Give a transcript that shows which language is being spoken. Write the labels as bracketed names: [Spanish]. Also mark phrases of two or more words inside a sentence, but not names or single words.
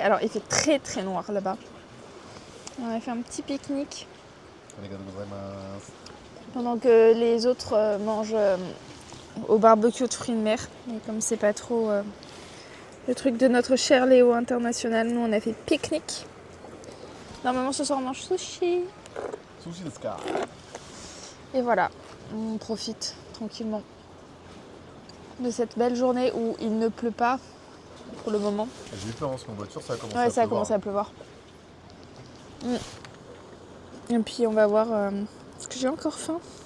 [French] Alors il fait très très noir là-bas. On a fait un petit pique-nique pendant que les autres mangent au barbecue de fruits de mer. Mais comme c'est pas trop le truc de notre cher Léo international, nous on a fait pique-nique. Normalement ce soir on mange sushi. [Japanese] 寿司ですか? [French] Et voilà, on profite tranquillement de cette belle journée où il ne pleut pas pour le moment. J'ai eu peur parce qu'en voiture ça a commencé à Ouais, pleuvoir. ça a commencé à pleuvoir. Et puis on va voir, parce que j'ai encore faim.